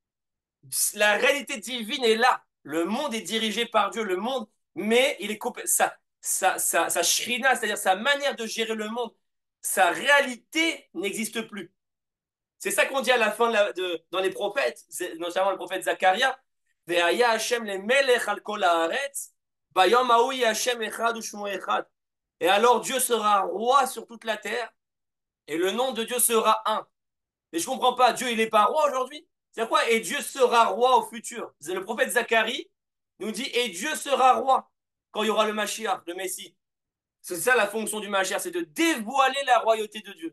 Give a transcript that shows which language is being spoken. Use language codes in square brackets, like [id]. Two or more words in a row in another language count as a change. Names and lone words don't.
[fr] La réalité divine est là. Le monde est dirigé par Dieu, le monde, mais il est coupé. Sa shrina, c'est-à-dire sa manière de gérer le monde, sa réalité n'existe plus. C'est ça qu'on dit à la fin dans les prophètes, notamment le prophète Zacharia. [he] והיה השם למלך על כל הארץ, ביום ההוא השם אחד ושמו אחד. [fr] Et alors Dieu sera roi sur toute la terre, et le nom de Dieu sera un. Mais je comprends pas, Dieu il est pas roi aujourd'hui? C'est quoi? Et Dieu sera roi au futur. Le prophète Zacharie nous dit, et Dieu sera roi quand il y aura le Mashiach, le Messie. C'est ça la fonction du Mashiach, c'est de dévoiler la royauté de Dieu.